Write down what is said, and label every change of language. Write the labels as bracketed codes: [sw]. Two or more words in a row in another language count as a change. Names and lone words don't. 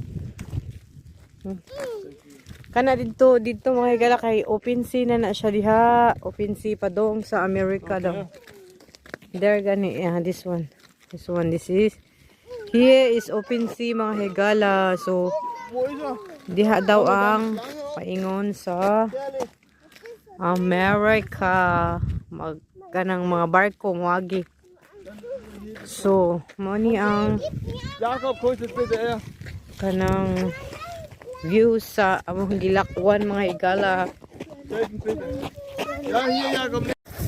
[ceb] Kana dito mga higala kay [en] open sea [ceb] na siya diha, [en] open sea [ceb] pa dong sa America daw. [en] There gani this one. This is here is open sea [ceb] mga higala. So diha daw ang paingon sa America. Kanang mga barko moagi. So, money ang [de] Jakob, kurz jetzt bitte her. [ceb] kanang view sa among gilakwan mga higala. [de] Jason, bitte. Ja, hier, Jakob.